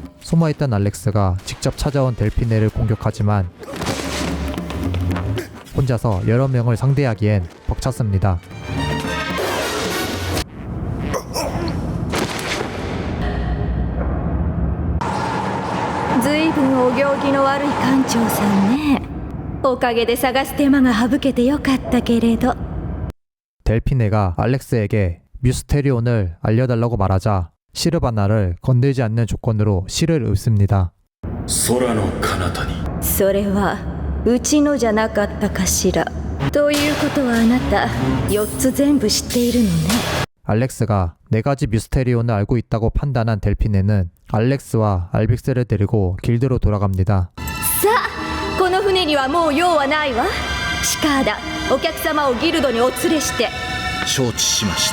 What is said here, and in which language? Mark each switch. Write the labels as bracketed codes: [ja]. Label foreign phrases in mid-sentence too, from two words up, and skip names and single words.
[ko] 숨어있던 알렉스가 직접 찾아온 델피네를 공격하지만 혼자서 여러 명을 상대하기엔 벅찼습니다. [ja] ずいぶんお行儀の悪い艦長さんね。おかげで探す手間が省けてよかったけれど。 [ko] 델피네가 알렉스에게 뮤스테리온을 알려달라고 말하자 시르바나를 건들지 않는 조건으로 시를 읊습니다. [ja] 空の彼方にそれはうちのじゃなかったかしら。ということはあなた4つ全部知っているのね。 [ko] 알렉스가 4가지 뮤스테리온을 알고 있다고 판단한 델피네는 알렉스와 알빅스를 데리고 길드로 돌아갑니다. [ja] さあこの船にはもう用はないわ。シカーダ、お客様をギルドにお連れして。承知しました。